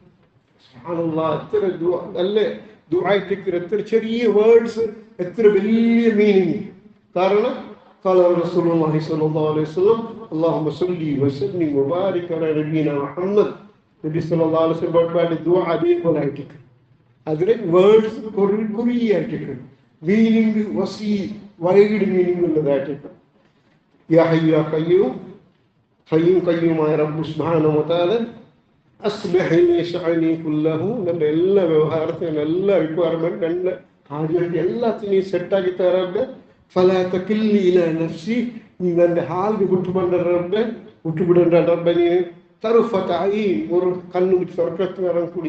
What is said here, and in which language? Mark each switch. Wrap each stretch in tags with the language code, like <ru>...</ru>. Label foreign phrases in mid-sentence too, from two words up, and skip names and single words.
<ml>എത്ര നല്ല ദുആയിട്ടിക്ക് എത്ര ചെറിയ വേർഡ്സ് എത്ര വലിയ മീനിങ് കാരണം</ml> <ar>قال رسول الله صلى الله عليه وسلم اللهم صل وسلم وبارك على نبينا محمد نبي صلى الله عليه وسلم</ar> <ml>ദുആ അതേപോലെയായിട്ടിക്ക് അതിലെ വേർഡ്സ് കുറിയായിട്ടിക്ക്</ml> <en>meaning wide meaning</en> <ml>ഉള്ളതായിട്ടിക്ക്</ml> <ar>يا حي يا قيوم</ar> <ml>ഖയ്യൂമായ റബ്ബ്</ml> <ar>سبحانه وتعالى أصلح لي شأني كله</ar> <ml>നമ്മുടെ എല്ലാ വ്യവഹാരത്തിനും എല്ലാ റിക്വയർമെന്റ് എല്ലാ ഹാജത്ത് എല്ലാത്തിനെയും സെറ്റാക്കി തരാറുണ്ട്</ml> <ar>فلا تكلني إلى نفسي</ar> <ml>നീ എൻ്റെ ഹാൽക്ക് വിട്ടുവിടേണ്ട റബ്ബനി തറുഫത്തായി ഒരു കണ്ണു സ്വർഗത്തിനിറങ്ങി കൂടി</ml>